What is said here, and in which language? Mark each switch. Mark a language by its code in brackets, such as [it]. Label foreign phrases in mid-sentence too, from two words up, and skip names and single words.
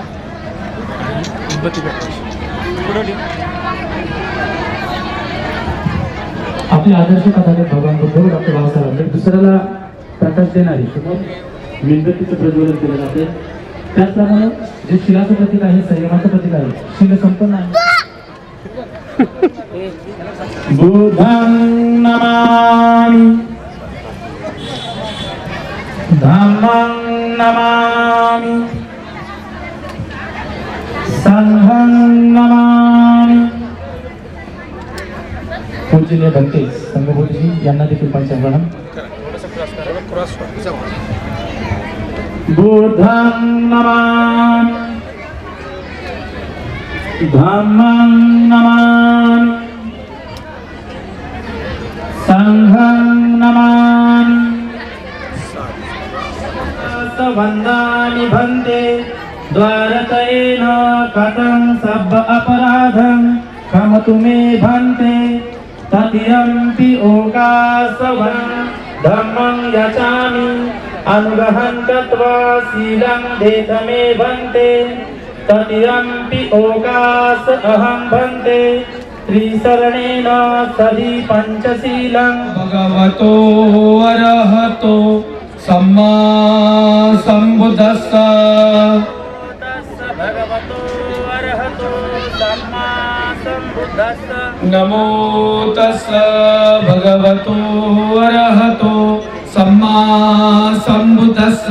[mr] मेणबत्ती पुढे आपले आदर्श कथागत भगवान बुद्ध डॉक्टर बाबासाहेब आंबेडकर दुसऱ्याला प्रकाश देणारी मेणबत्तीचं प्रज्वलन केलं जाते. त्याचप्रमाणे जे शिलाचं प्रतीक आहे, संयमाचं प्रतीक आहे, शिल संपन्न आहे. [pi] बुद्धं नमामि, धम्मं नमामि, संघं नमामि. [mr] पूजनीय भंते संगमोदीजी यांना देखील पंचांगण. [pi] बुद्धं नमामि, धम्मं नमामि, संघं नमामि. वन्दामि भन्ते द्वारतयेन कथं सब्ब अपराधं क्षमतु मे भन्ते. तथ्यम्पि ओकासवं धम्मं यचामि अनुग्रहं कृत्वा शीलं देत मे भन्ते. तथ्यम्पि ओकास अहं भन्ते त्रिशरणेन सदि पंचशीलं. भगवतो अरहतो सम्मा सम्बुद्धस्स. भगवतो अरहतो सम्मा सम्बुद्धस्स. नमो तस्स भगवतो अरहतो सम्मा संबुद्धस्स